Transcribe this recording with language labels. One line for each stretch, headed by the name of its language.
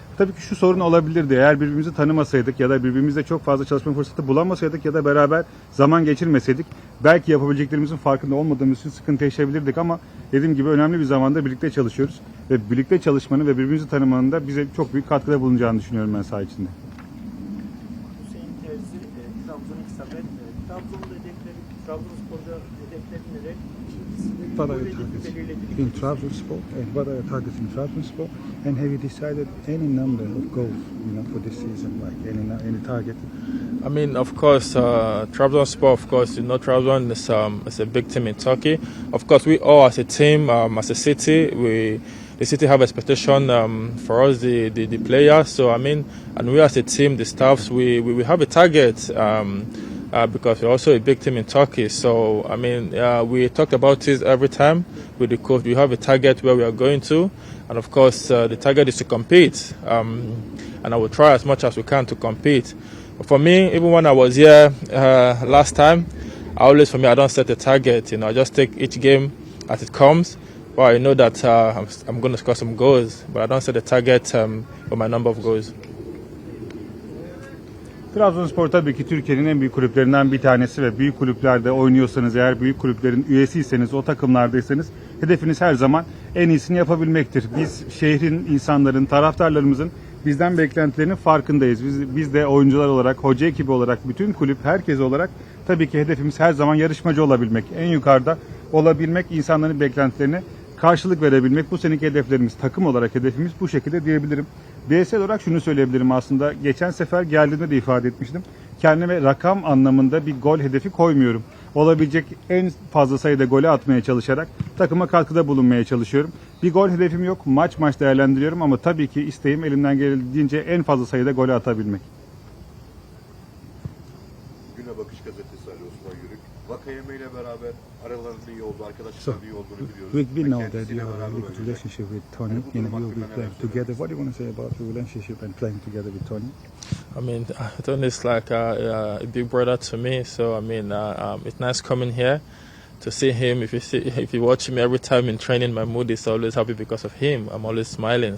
Turkish: Tabii ki şu sorun olabilirdi. Eğer birbirimizi tanımasaydık ya da birbirimizle çok fazla çalışma fırsatı bulamasaydık ya da beraber zaman geçirmeseydik belki yapabileceklerimizin farkında olmadığımız için sıkıntı yaşayabilirdik, ama dediğim gibi önemli bir zamanda birlikte çalışıyoruz ve birlikte çalışmanın ve birbirimizi tanımanın da bize çok büyük katkıda bulunacağını düşünüyorum ben saha içinde. Hüseyin Terzi, Trabzon ilk sefer. Trabzon'da hedefleri, Trabzonspor'da hedefleri neler?
English: What are your targets in Trabzonspor, and what are your targets in Trabzonspor, and have you decided any number of goals, for this season, like any target? I mean, of course, Trabzonspor, of course, Trabzon is a big team in Turkey. Of course, we all as a team, as a city, the city have expectation for us, the players. So I mean, and we as a team, the staffs, we have a target. Because we're also a big team in Turkey. So, I mean, we talk about this every time with the coach. We have a target where we are going to. And, of course, the target is to compete. And I will try as much as we can to compete. But for me, even when I was here last time, I don't set a target. I just take each game as it comes. Well, I know that I'm going to score some goals. But I don't set a target for my number of goals.
Turkish: Trabzonspor tabii ki Türkiye'nin en büyük kulüplerinden bir tanesi ve büyük kulüplerde oynuyorsanız, eğer büyük kulüplerin üyesiyseniz, o takımlardaysanız hedefiniz her zaman en iyisini yapabilmektir. Biz şehrin, insanların, taraftarlarımızın bizden beklentilerinin farkındayız. Biz de oyuncular olarak, hoca ekibi olarak, bütün kulüp, herkes olarak tabii ki hedefimiz her zaman yarışmacı olabilmek, en yukarıda olabilmek, insanların beklentilerine karşılık verebilmek. Bu seneki hedeflerimiz, takım olarak hedefimiz bu şekilde diyebilirim. Bireysel olarak şunu söyleyebilirim aslında. Geçen sefer geldiğimde de ifade etmiştim. Kendime rakam anlamında bir gol hedefi koymuyorum. Olabilecek en fazla sayıda golü atmaya çalışarak takıma katkıda bulunmaya çalışıyorum. Bir gol hedefim yok. Maç değerlendiriyorum, ama tabii ki isteğim elimden geldiğince en fazla sayıda golü atabilmek. Güne Bakış gazetesi Ali Osman Yörük. Vakayeme ile beraber aralarında iyi oldu, arkadaşlar iyi olduğunu biliyoruz.
English: We know that you have a really good relationship with Tony, and you will be playing together. What do you want to say about your relationship and playing together with Tony? I mean, Tony is like a big brother to me. So I mean, it's nice coming here to see him. If you watch me every time in training, my mood is always happy because of him. I'm always smiling.